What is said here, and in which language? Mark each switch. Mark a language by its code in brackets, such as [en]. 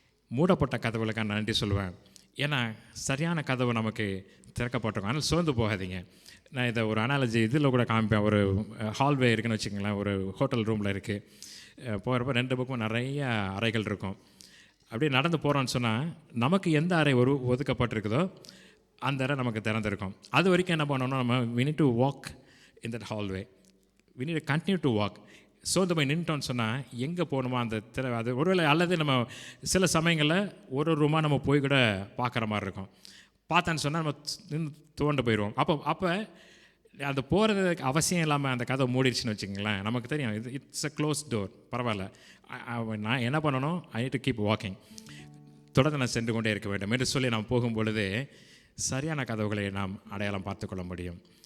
[ta] மூடப்பட்ட கதவுகளுக்காக நான் நன்றி சொல்லுவேன். ஏன்னா சரியான கதவு நமக்கு திறக்கப்பட்டிருக்கும். அதனால் சோர்ந்து போகாதீங்க. நான் இதை ஒரு அனாலஜி இதில் கூட காமிப்பேன். ஒரு ஹால்வே இருக்குதுன்னு வச்சுக்கோங்களேன், ஒரு ஹோட்டல் ரூமில் இருக்குது. போகிறப்ப 2 பக்கமும் நிறைய அறைகள் இருக்கும். அப்படியே நடந்து போகிறோன்னு சொன்னால், நமக்கு எந்த அறை ஒதுக்கப்பட்டிருக்குதோ அந்த அறை நமக்கு திறந்திருக்கும். அது வரைக்கும் என்ன பண்ணணும், நம்ம [en] we need to walk [ta] in that hallway, we need to continue to walk. சோர்ந்து போய் நின்றுட்டோன்னு சொன்னால் எங்கே போகணுமோ அந்த அது ஒருவேளை, அல்லது நம்ம சில சமயங்களில் ஒரு ரூமாக நம்ம போய் கூட பார்க்குற மாதிரி இருக்கும். பார்த்தான்னு சொன்னால் நம்ம நின்று துவண்டு போயிடுவோம். அப்போ அது போகிறதுக்கு அவசியம் இல்லாமல் அந்த கதை மூடிடுச்சுன்னு வச்சுக்கோங்களேன். நமக்கு தெரியும் இது [en] it's a close door, [ta] பரவாயில்ல. நான் என்ன பண்ணணும், [en] I need to keep walking, [ta] தொடர்ந்து நான் சென்று கொண்டே இருக்க வேண்டும் என்று சொல்லி நாம் போகும்பொழுது சரியான கதவுகளை நாம் அடையாளம் பார்த்து கொள்ள முடியும்.